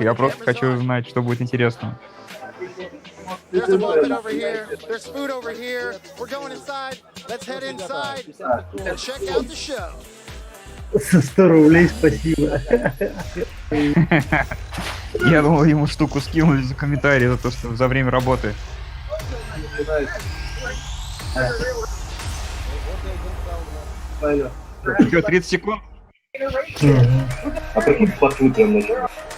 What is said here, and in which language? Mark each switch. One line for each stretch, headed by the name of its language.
Russian: Я просто хочу узнать, что будет интересно.
English: There's a moped over here. There's food over here. We're going inside. Let's head inside and check out the show.
Russian: 100 рублей, спасибо. Я думал, ему штуку скинули за комментарий, за то, что за время работы. Что, 30 секунд? А прикинь, посмотрим начнем.